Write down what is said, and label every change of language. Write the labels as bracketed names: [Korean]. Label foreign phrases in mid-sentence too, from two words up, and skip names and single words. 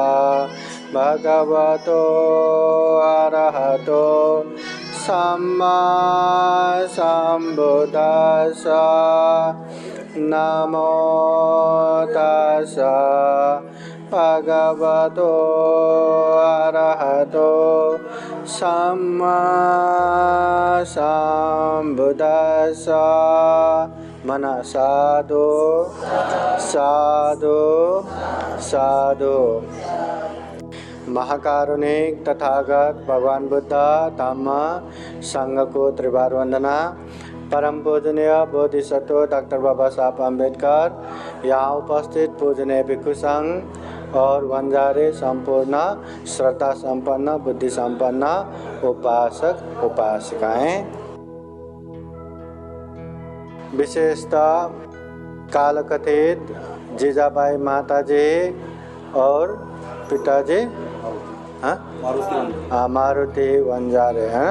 [Pali] भगवतो अरहतो सम्मा सम्बुद्दस्स नमो तस्स भगवतो अरहतो सम्मा सम्बुद्दस्स मन साधु साधु साधु। [Hindi] महाकारुणिक तथागत भगवान बुद्ध धम्म संघ को त्रिवार वंदना। परम पूजनीय बोधिसत्व डॉक्टर बाबा साहब अम्बेडकर, यहाँ उपस्थित पूजनीय भिक्षु संघ और वंजारे संपूर्ण श्रद्धा संपन्न बुद्धि संपन्न उपासक उपासिकाएं, विशेषतः कालकथित जीजाबाई माताजी और पिताजी मारुति वंजारे हैं।